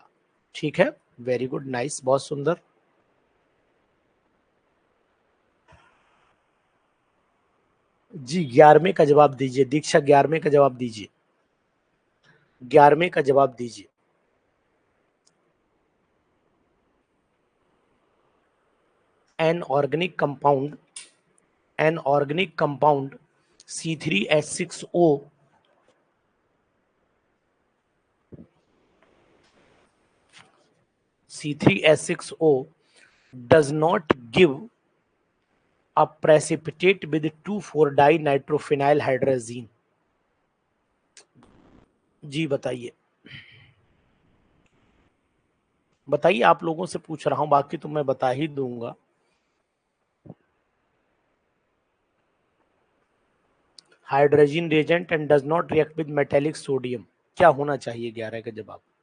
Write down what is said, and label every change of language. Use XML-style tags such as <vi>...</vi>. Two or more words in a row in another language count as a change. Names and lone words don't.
<hi>ठीक है,</hi> <en>very good,</en> <hi>नाइस, बहुत सुंदर। जी 11वें का जवाब दीजिए दीक्षा, 11वें का जवाब दीजिए, 11वें का जवाब दीजिए।</hi> <en>An organic compound, an organic compound C3H6O, C3H6O does not give a precipitate with 2,4-dinitrophenyl hydrazine।</en> <hi>जी बताइए, बताइए, आप लोगों से पूछ रहा हूं, बाकी तो मैं बता ही दूंगा।</hi> <en>hydrogen reagent and does not react with metallic sodium,</en> <hi>क्या होना चाहिए 11 का जवाब?</hi>